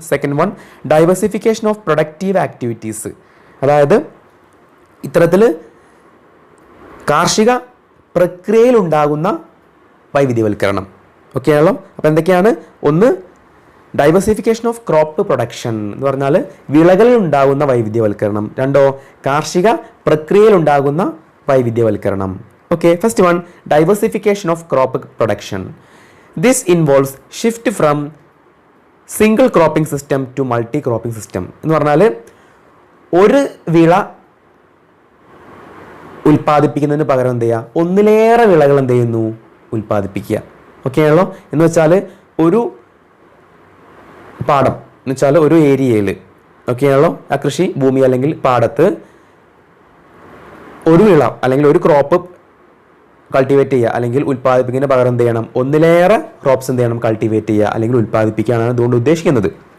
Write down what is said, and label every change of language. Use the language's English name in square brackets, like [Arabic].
[English] second one, diversification of productive activities, [Malayalam] അതായത് ഇത്തരത്തിൽ കാർഷിക പ്രക്രിയയിൽ ഉണ്ടാകുന്ന വൈവിധ്യവൽക്കരണം. ഓക്കെ ആണല്ലോ. അപ്പോൾ എന്തൊക്കെയാണ്? ഒന്ന്, [English] diversification of crop production [Malayalam] എന്ന് പറഞ്ഞാൽ വിളകളിൽ ഉണ്ടാകുന്ന വൈവിധ്യവൽക്കരണം. രണ്ടോ, കാർഷിക പ്രക്രിയയിൽ ഉണ്ടാകുന്ന വൈവിധ്യവൽക്കരണം. [English] Okay, first one, diversification of crop production. This involves shift from single cropping system to multi cropping system. [Malayalam] എന്ന് പറഞ്ഞാൽ ഒരു വിള ഉൽപ്പാദിപ്പിക്കുന്നതിന് പകരം എന്ത് ചെയ്യുക, ഒന്നിലേറെ വിളകൾ എന്ത് ചെയ്യുന്നു, ഉൽപ്പാദിപ്പിക്കുക. ഓക്കെ ആണല്ലോ. എന്ന് വെച്ചാൽ ഒരു പാടം എന്ന് വെച്ചാൽ ഒരു ഏരിയയിൽ, ഓക്കെ ആണല്ലോ, ആ കൃഷി ഭൂമി അല്ലെങ്കിൽ പാടത്ത് ഒരു വിള അല്ലെങ്കിൽ ഒരു ക്രോപ്പ് കൾട്ടിവേറ്റ് ചെയ്യുക അല്ലെങ്കിൽ ഉൽപ്പാദിപ്പിക്കുന്നതിന് പകരം എന്ത് ചെയ്യണം, ഒന്നിലേറെ ക്രോപ്സ് എന്ത് ചെയ്യണം, കൾട്ടിവേറ്റ് ചെയ്യുക അല്ലെങ്കിൽ ഉൽപ്പാദിപ്പിക്കുകയാണ് അതുകൊണ്ട് ഉദ്ദേശിക്കുന്നത്.